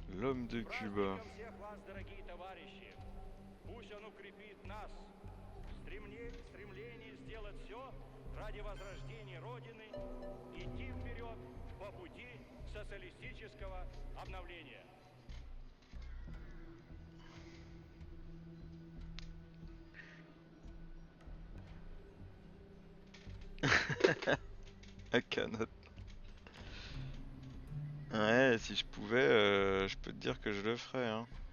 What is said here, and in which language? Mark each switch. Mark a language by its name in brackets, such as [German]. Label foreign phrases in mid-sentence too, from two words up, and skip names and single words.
[French] L'homme de Cuba. [Russian] Праздником всех вас, дорогие товарищи! Пусть он укрепит нас в стремлении сделать все ради возрождения Родины, идти вперед по пути социалистического обновления. [French] À Canot. Ouais, si je pouvais, je peux te dire que je le ferais, hein.